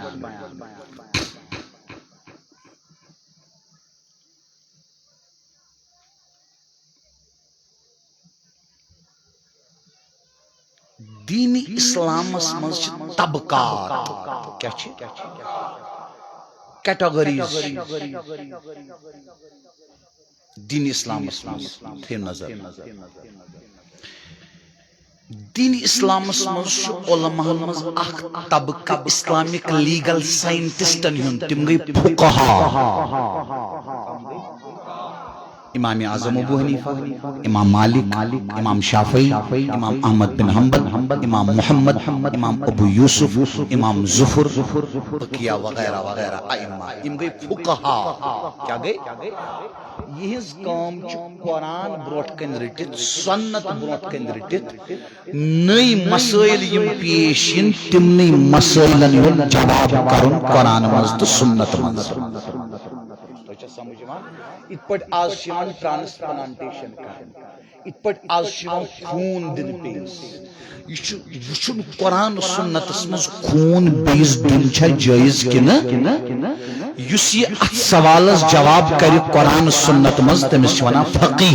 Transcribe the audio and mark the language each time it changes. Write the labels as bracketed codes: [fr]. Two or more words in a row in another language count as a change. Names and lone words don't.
[ks] دین اسلامس منٛز چھِ طبقات، کیاہ چھِ کیٹاگریز دین اسلامس منٛز، تھٲیِو نظر دین اسلامس منٛز چھُ علماہن منٛز اکھ طبقہٕ [en] Islamic legal [ks] سائنٹسٹن ہُنٛد، تِم گٔے فقہا، امام اعظم ابو حنیفہ، امام مالک، امام شافعی، امام احمد بن حنبل، امام محمد، امام ابو یوسف، امام ظفر، بقیہ وغیرہ وغیرہ ائمہ، یم گئی فقہا۔ کیا گئی؟ یہنز کام چھُ قرآن برونٛٹھ کن رٔٹِتھ، سنت برونٛٹھ کن رٔٹِتھ، نئی مسائل یم پیش ین تمنٕے مسائلن ہُنٛد جواب کرُن قرآن منٛز تہٕ سنت منٛز۔ سمجھ یِوان؟ یِتھ پٲٹھۍ آز چھِ یِوان ٹرانسپلانٹیشن کرنہٕ، یِتھ پٲٹھۍ آز چھِ یِوان خوٗن دِنہٕ بیٚیِس، یہِ چھُ وٕچھُن قرآن سنتس منٛز خوٗن بیٚیِس دیُن چھا جٲیز کِنہٕ، یُس یہِ اتھ سوالس جواب کرِ قرآن سنت منٛز تٔمِس چھِ ونان فقیہ۔